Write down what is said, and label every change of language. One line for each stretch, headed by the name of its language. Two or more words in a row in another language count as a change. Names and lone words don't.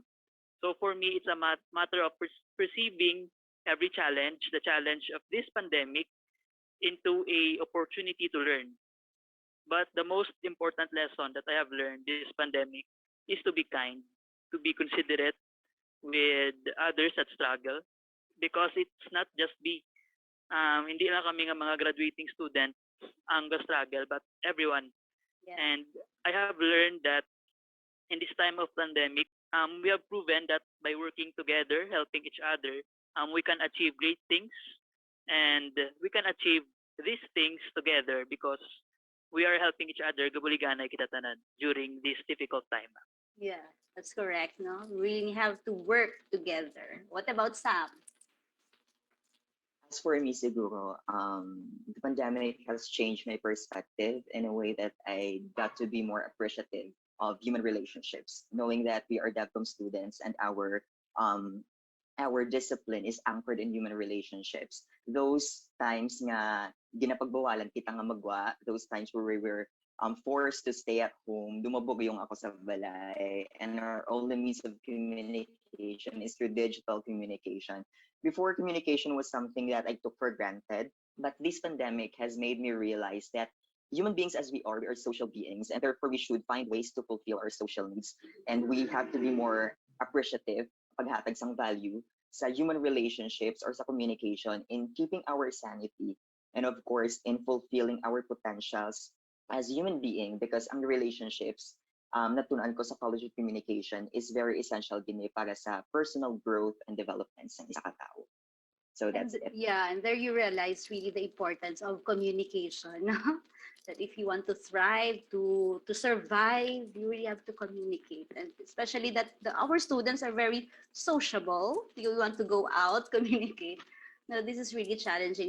English: So for me, it's a matter of perceiving every challenge, the challenge of this pandemic, into a opportunity to learn. But the most important lesson that I have learned this pandemic is to be kind, to be considerate with others that struggle, because it's not just
Hiligaynon: hindi lang kami nga mga graduating student ang struggle,
English: but everyone. Yeah. And I have learned that in this time of pandemic, we have proven that by working together, helping each other, we can achieve great things, and we can achieve these things together because we are helping each other
Hiligaynon: gabuliganay kita tanan
English: during this difficult time. Yeah, that's correct. No, we really have to work together. What about Sam? As for me, siguro, the pandemic has changed my perspective in a way that I got to be more appreciative of human relationships, knowing that we are DevCom students and our discipline is anchored in human relationships. Those times
Hiligaynon: nga ginapagbawalan kita nga magwa,
English: those times where we were forced to stay at home,
Hiligaynon: dumabog yung ako sa balay,
English: and our only means of communication is through digital communication. Before, communication was something that I took for granted, but this pandemic has made me realize that human beings as we are social beings, and therefore we should find ways to fulfill our social needs. And we have to be more appreciative
Hiligaynon: paghatag sang value sa human relationships or sa communication
English: in keeping our sanity and of course in fulfilling our potentials as human being because
Hiligaynon: ang relationships natunan ko sa College of Communication
English: is very essential
Hiligaynon: din para sa personal growth and development sa isa ka tao.
English: So And that's it. yeah, and there you realize really the importance of communication. That if you want to thrive, to survive, you really have to communicate. And especially that our students are very sociable. You want to go out, communicate. No, this is really challenging.